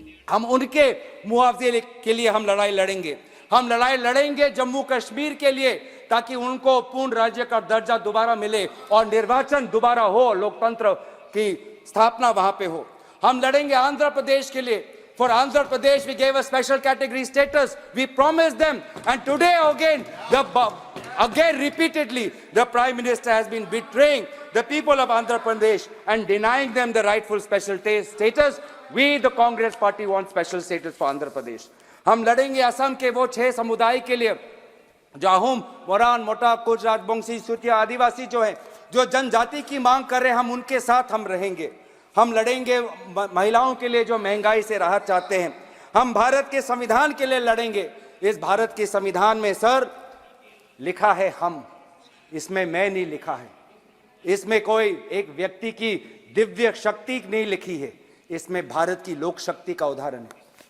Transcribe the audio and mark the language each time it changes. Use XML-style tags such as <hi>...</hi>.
<hi>हम उनके मुआवजे के लिए हम लड़ाई लड़ेंगे। हम लड़ाई लड़ेंगे जम्मू कश्मीर के लिए, ताकि उनको पूर्ण राज्य का दर्जा दोबारा मिले और निर्वाचन दोबारा हो, लोकतंत्र की स्थापना वहां पे हो। हम लड़ेंगे आंध्र प्रदेश के लिए।</hi> <en>For Andhra Pradesh, we gave a special category status. We promised them, and today again repeatedly, the Prime Minister has been betraying the people of Andhra Pradesh and denying them the rightful special status. We, the Congress Party, want special status for Andhra Pradesh.</en> <hi>हम लड़ेंगे असम के वो 6 समुदाय के लिए, जाहुम, मोरान, मोटा, कुछ, राजबंशी, सूतिया, आदिवासी जो हैं, जो जनजाति की मांग कर रहे हैं, हम उनके साथ हम रहेंगे। हम लड़ेंगे महिलाओं के लिए जो महंगाई से राहत चाहते हैं। हम भारत के संविधान के लिए लड़ेंगे। इस भारत के संविधान में सर लिखा है हम, इसमें मैं नहीं लिखा है, इसमें कोई एक व्यक्ति की दिव्य शक्ति नहीं लिखी है, इसमें भारत की लोक शक्ति का उदाहरण है।</hi>